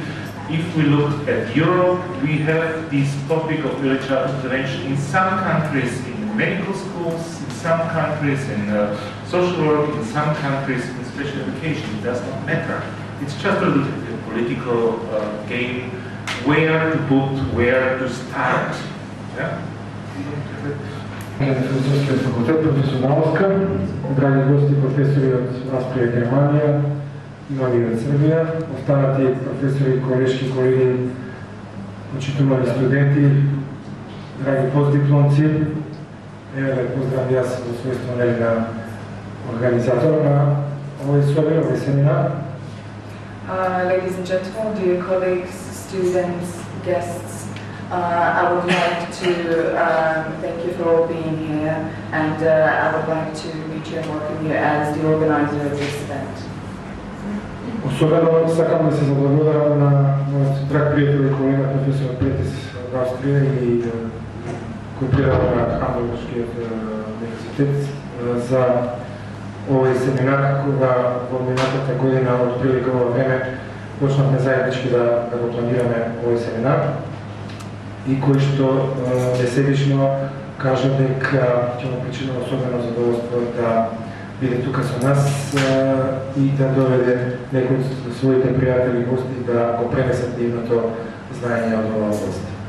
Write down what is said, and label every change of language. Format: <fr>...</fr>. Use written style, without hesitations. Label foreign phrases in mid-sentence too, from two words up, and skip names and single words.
<en>If we look at Europe, we have this topic of early childhood intervention in some countries in medical schools, in some countries in social work, in some countries in special education. It does not matter. It's just a political game, where to put, where to start. Yeah?</en> <mk>Филозофскиот факултет, професионалска, драги гости, професори од Австрија и Германија, нови од Србија, останати професори, колешки, колеги, почитувани студенти, драги постдипломци, еве да поздравам јас во својство на организатор на овој семинар.</mk> <en>Ladies and gentlemen, dear colleagues, students, guests, I would like to thank you for all being here, and I would like to meet you and welcome you as the organizer of this event.</en> <mk>Особено сакам да се заблагодарам на мојот драг пријател и колега професор Pretis од Австрија и кој предава на Хамбургскиот универзитет за овој семинар, кога во минатата година од прилика во време почнавме заеднички да го планираме овој семинар, и кој што несебично кажа дека ќе му причинува особено задоволство да биде тука со нас и да доведе некои од своите пријатели и гости да го пренесат нивното знаење од оваа област.</mk>